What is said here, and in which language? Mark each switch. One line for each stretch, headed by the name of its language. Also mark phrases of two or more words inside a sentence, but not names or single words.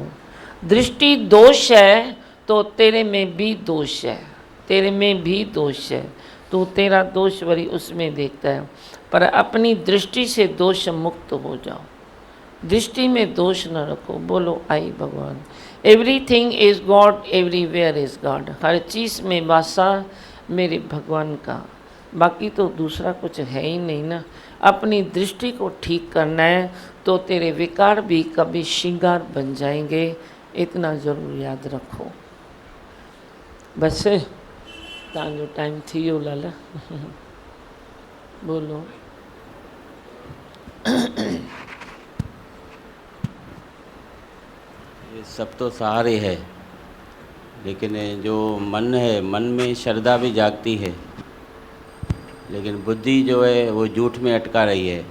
Hindi: दृष्टि दोष है तो तेरे में भी दोष है, तेरे में भी दोष है, तो तेरा दोष वरी उसमें देखता है। पर अपनी दृष्टि से दोष मुक्त हो जाओ। दृष्टि में दोष न रखो। बोलो आई भगवान।
English: everything is God, everywhere is God.
Hindi: हर चीज़ में वासा मेरे भगवान का, बाकी तो दूसरा कुछ है ही नहीं ना। अपनी दृष्टि को ठीक करना है तो तेरे विकार भी कभी श्रृंगार बन जाएंगे, इतना ज़रूर याद रखो।
Sindhi: बस तव्हांजो टाइम थी वियो लाला।
Hindi: बोलो। ये सब तो सहारे है, लेकिन जो मन है, मन में श्रद्धा भी जागती है, लेकिन बुद्धि जो है वो झूठ में अटका रही है।